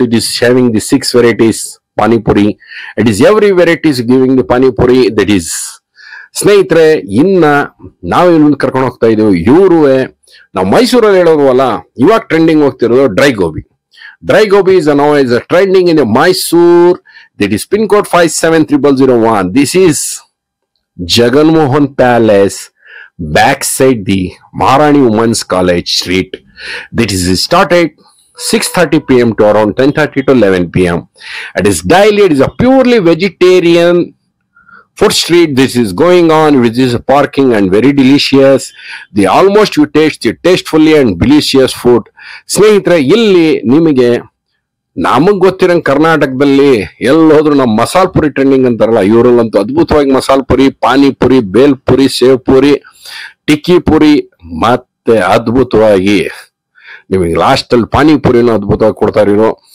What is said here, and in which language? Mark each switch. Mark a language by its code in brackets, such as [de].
[en] It is having the 6 varieties pani puri. It is every variety is giving the pani puri. That is [kn] ಸ್ನೇಹಿತರೆ, ಇನ್ನ ನಾವೇನು ಕರ್ಕೊಂಡು ಹೋಗ್ತಾ ಇದೀವಿ, ಇವ್ರುವೆ ನಾವು ಮೈಸೂರಲ್ಲಿ ಹೇಳೋದವಲ್ಲ, ಇವಾಗ trending ಹೋಗ್ತಿರೋದು dry gobi. [en] Dry gobi is now is trending in the Mysore. That is pin code 57001. This is Jagan Mohan Palace, backside the Maharani Women's College Street. That is started 6:30 p.m. to around 10:30 to 11 p.m. It is daily. It is a purely vegetarian food street. This is going on, which is parking and very delicious. They almost you taste the tastefully and delicious food. [kn] ಸ್ನೇಹಿತರೆ, ಇಲ್ಲಿ ನಿಮಗೆ ನಮಗ್ ಗೊತ್ತಿರಂಗ್ ಕರ್ನಾಟಕದಲ್ಲಿ ಎಲ್ಲಿ ಹೋದ್ರು ನಮ್ಮ masala Puri trending ಅಂತಾರಲ್ಲ, ಇವರಲ್ಲಂತೂ ಅದ್ಭುತವಾಗಿ ಮಸಾಲ ಪುರಿ, ಪಾನಿಪುರಿ, ಬೇಲ್ ಪುರಿ, ಸೇವ್ ಪುರಿ, ಟಿಕ್ಕಿ ಪುರಿ, ಮತ್ತೆ ಅದ್ಭುತವಾಗಿ ನಿಮಗೆ ಲಾಸ್ಟ್ ಅಲ್ಲಿ ಪಾನಿಪುರಿನೂ ಅದ್ಭುತವಾಗಿ ಕೊಡ್ತಾರೆ ಇವರು.